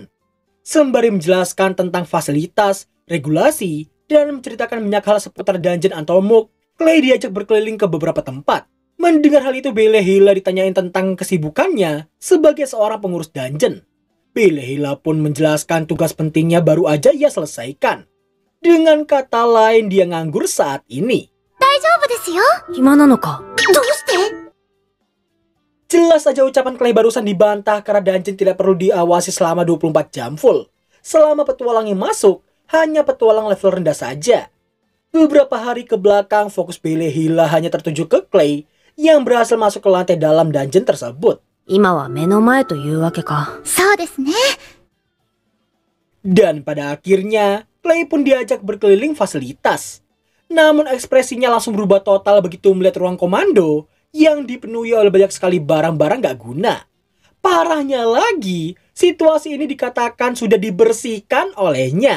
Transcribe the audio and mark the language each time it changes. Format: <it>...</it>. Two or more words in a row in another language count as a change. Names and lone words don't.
<id>Sembari menjelaskan tentang fasilitas, regulasi, dan menceritakan banyak hal seputar dungeon Antomok Clay diajak berkeliling ke beberapa tempat. Mendengar hal itu, Belehila ditanyain tentang kesibukannya sebagai seorang pengurus dungeon. Belehila pun menjelaskan tugas pentingnya baru aja ia selesaikan. Dengan kata lain, dia nganggur saat ini.</id> <ja>暇なのか</ja> <id>Jelas saja ucapan Clay barusan dibantah karena dungeon tidak perlu diawasi selama 24 jam full. Selama petualang yang masuk, hanya petualang level rendah saja. Beberapa hari ke belakang, fokus Belehila hanya tertuju ke Clay yang berhasil masuk ke lantai dalam dungeon tersebut.</id> <ja>今は目の前というわけか。そうですね。</ja> <id>Dan pada akhirnya, Clay pun diajak berkeliling fasilitas. Namun ekspresinya langsung berubah total begitu melihat ruang komando yang dipenuhi oleh banyak sekali barang-barang gak guna. Parahnya lagi, situasi ini dikatakan sudah dibersihkan olehnya.</id>